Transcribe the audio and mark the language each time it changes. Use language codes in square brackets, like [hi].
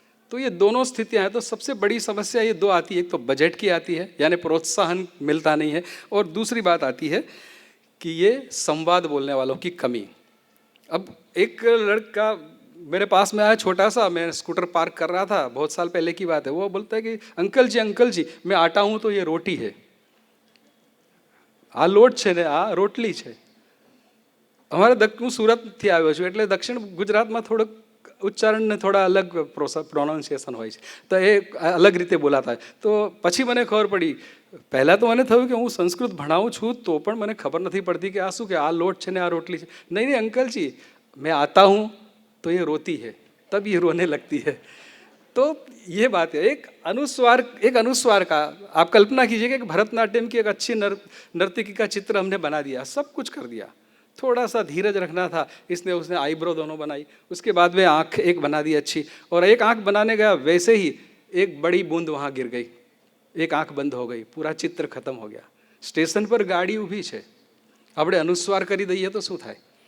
[hi] तो ये दोनों स्थितियां हैं। तो सबसे बड़ी समस्या ये दो आती है, एक तो बजट की आती है, यानी प्रोत्साहन मिलता नहीं है, और दूसरी बात आती है कि ये संवाद बोलने वालों की कमी। अब एक लड़का मेरे पास में आया छोटा सा, मैं स्कूटर पार्क कर रहा था, बहुत साल पहले की बात है। वो बोलता है कि अंकल जी मैं आटा हूँ तो ये रोटी है, [gu] आ लोट છે ને આ રોટલી છે। અમારે હું સુરતથી આવ્યો છું એટલે દક્ષિણ ગુજરાતમાં થોડુંક ઉચ્ચારણને થોડા અલગ પ્રોનાઉન્સિએશન હોય છે, તો એ અલગ રીતે બોલાતા હોય। તો પછી મને ખબર પડી, પહેલાં તો મને થયું કે હું સંસ્કૃત ભણાવું છું તો પણ મને ખબર નથી પડતી કે આ શું, કે આ લોટ છે ને આ રોટલી છે। નહીં અંકલજી [hi] मैं आता हूँ तो ये रोती है, तब ये रोने लगती है। तो ये बात है, एक अनुस्वार का आप कल्पना कीजिए कि भरतनाट्यम की एक अच्छी नर्तकी का चित्र हमने बना दिया, सब कुछ कर दिया, थोड़ा सा धीरज रखना था, उसने आईब्रो दोनों बनाई, उसके बाद में आँख एक बना दी अच्छी, और एक आँख बनाने गया वैसे ही एक बड़ी बूंद वहाँ गिर गई, एक आँख बंद हो गई, पूरा चित्र खत्म हो गया। स्टेशन पर गाड़ी [gu] ઊભી છે, આપણે अनुस्वार કરી દઈએ तो શું થાય?